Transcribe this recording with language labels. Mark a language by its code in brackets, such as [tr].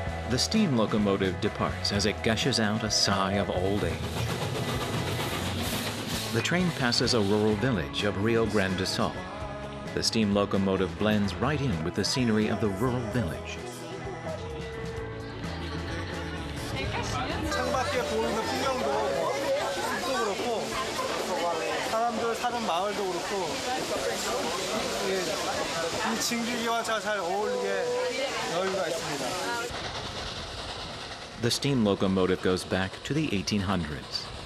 [en] The steam locomotive departs as it gushes out a sigh of old age. The train passes a rural village of Rio Grande do Sul. The steam locomotive blends right in with the scenery of the rural village. [ko] 창밖에 보이는 풍경도 숲도 그렇고 사람들 사는 마을도 그렇고 이 진기기와 잘 어울리게 여유가 있습니다. [en] The steam locomotive goes back to the 1800s.